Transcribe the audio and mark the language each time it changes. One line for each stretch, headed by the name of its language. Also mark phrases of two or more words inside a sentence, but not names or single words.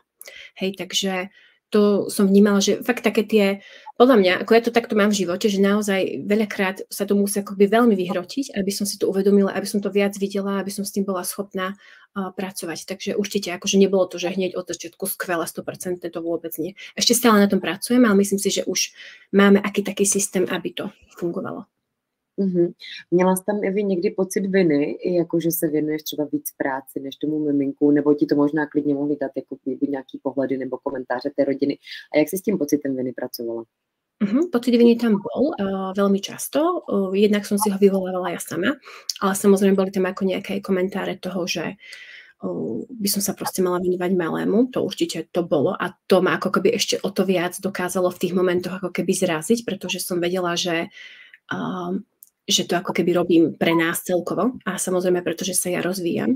Slovak: Hej, takže to som vnímala, že fakt také tie, podľa mňa, ako ja to takto mám v živote, že naozaj veľakrát sa to musí akoby veľmi vyhrotiť, aby som si to uvedomila, aby som to viac videla, aby som s tým bola schopná pracovať. Takže určite, akože nebolo to, že hneď od začiatku skvelé, 100%, to vôbec nie. Ešte stále na tom pracujeme, ale myslím si, že už máme aký taký systém, aby to fungovalo.
Czech: Měla jsi tam, Evi, někdy pocit viny, jako že se věnuješ třeba víc práci než tomu miminku, nebo ti to možná klidně mohli dát jako nějaký pohledy nebo komentáře té rodiny. A jak jsi s tím pocitem viny pracovala?
Slovak: Pocit viny tam bol veľmi často. Jednak som si ho vyvolávala ja sama, ale samozrejme boli tam ako nejaké komentáre toho, že by som sa proste mala venovať malému. To určite to bolo a to ma ako keby ešte o to viac dokázalo v tých momentoch ako keby zraziť, pretože som vedela, že to ako keby robím pre nás celkovo a samozrejme, pretože sa ja rozvíjam.